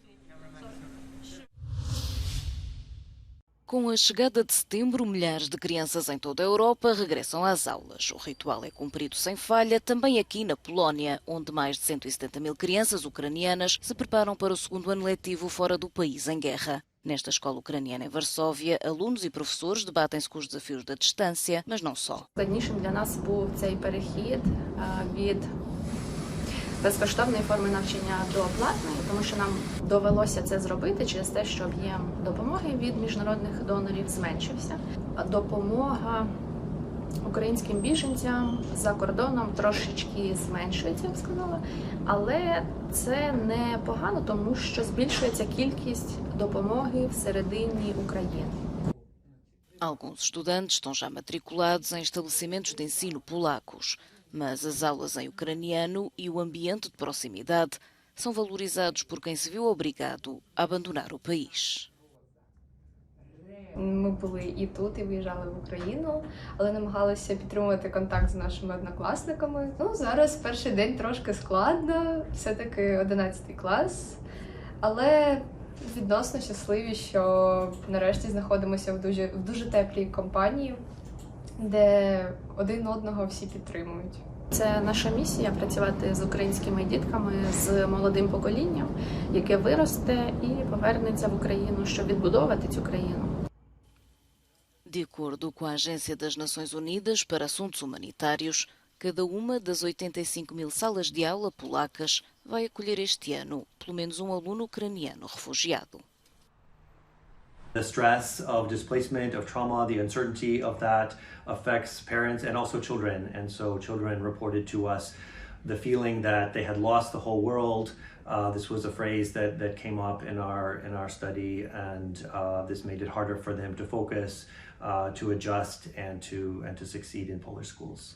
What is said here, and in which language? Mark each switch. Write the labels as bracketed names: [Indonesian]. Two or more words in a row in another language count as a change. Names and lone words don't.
[Portuguese] Com a chegada de setembro, milhares de crianças em toda a Europa regressam às aulas. O ritual é cumprido sem falha, também aqui na Polónia, onde mais de 170 mil crianças ucranianas se preparam para o segundo ano letivo fora do país em guerra. Nesta escola ucraniana em Varsóvia, alunos e professores debatem-se com os desafios da distância, mas não só. [Ukrainian] Складнішим для нас був цей перехід від безкоштовної форми навчання до платної, тому що нам довелося це зробити через те, що об'єм допомоги від міжнародних донорів зменшився. Допомога українським біженцям за кордоном трошечки зменшується, я б сказала, але це не погано, тому що збільшується кількість допомоги всередині України. [Portuguese] Alguns estudantes estão já matriculados em estabelecimentos de ensino polacos, mas as aulas em ucraniano e o ambiente de proximidade são valorizados por quem se viu obrigado a abandonar o país. [Ukrainian] Ми були і тут, і виїжджали в Україну, але намагалися підтримувати контакт з нашими однокласниками. Зараз перший день трошки складно, все-таки 11 клас, але відносно щасливі, що нарешті знаходимося в дуже теплій компанії, де один одного всі підтримують. Це наша місія – працювати з українськими дітками, з молодим поколінням, яке виросте і повернеться в Україну, щоб відбудовувати цю країну. [Portuguese] De acordo com a Agência das Nações Unidas para Assuntos Humanitários, cada uma das 85 mil salas de aula polacas vai acolher este ano pelo menos um aluno ucraniano refugiado. [English] The stress of displacement, of trauma, the uncertainty of that affects parents and also children. And so children reported to us the feeling that they had lost the whole world. This was a phrase that came up in our study, and this made it harder for them to focus, to adjust, and to succeed in Polish schools.